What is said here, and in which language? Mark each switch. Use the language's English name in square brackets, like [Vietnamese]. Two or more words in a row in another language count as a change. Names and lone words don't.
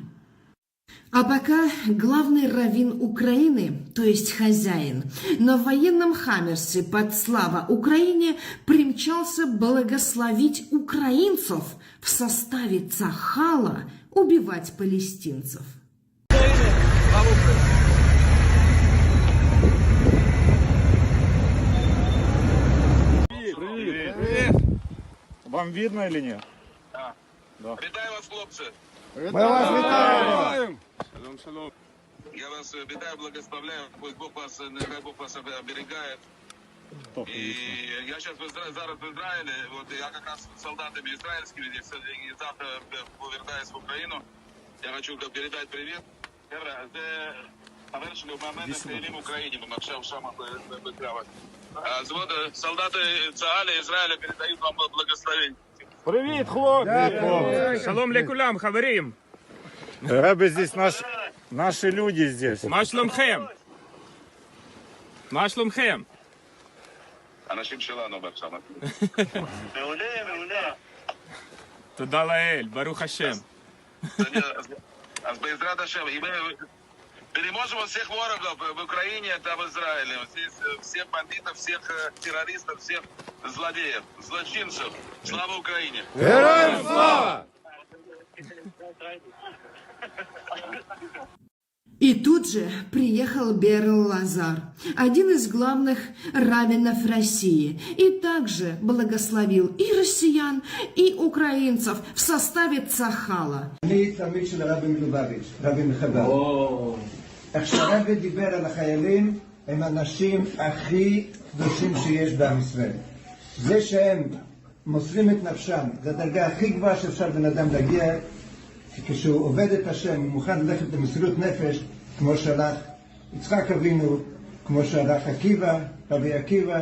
[Russian] А пока главный раввин Украины, то есть хозяин, на военном хаммерсе под «Слава Украине» примчался благословить украинцев в составе Цахала убивать палестинцев. Привет. Вам видно или нет? Да. [Ukrainian] Вітаю вас, хлопці. Ми вас вітаємо! Я вас вітаю, благословляю. [Russian] Пусть Бог вас, [Ukrainian] нехай Бог вас оберігає. І я зараз в Ізраїлі, от я якраз з солдатами ізраїльськими, і завтра повертаюсь в Україну. Я хочу передати привіт. Це завершили в момент стрілів в Україні, ми навчав шама битрави. Солдати Цахала Ізраїля передають вам благословення. Привіт, хлопці! [Hebrew] שלום לכולם, хаверим. [Russian] Ребята, здесь наши люди здесь. [Hebrew] Машломхем. Машломхем. אנשים שלנו עכשיו. מעולה. תודה לאל, ברוך השם. אז בעזרת השם, [Russian] переможем всех ворогов в Украине, это в Израиле. Всех бандитов, всех террористов, всех злодеев, злочинцев. Слава Украине! Героям слава! И тут же приехал Берл Лазар, один из главных раввинов России, и также благословил и россиян, и украинцев в составе Цахала. [Hebrew] אני תלמיד של הרבי מלובביץ', רבי מחב"ד. איך שהרבי דיבר על החיילים, הם האנשים הכי קדושים שיש בעם ישראל. זה שהם מוסרים את נפשם, זו הדרגה הכי גבוהה שאפשר בן אדם להגיע, כשהוא עובד את השם, הוא מוכן ללכת במסירות נפש, כמו שהלך יצחק אבינו, כמו שהלך עקיבא, רבי עקיבא.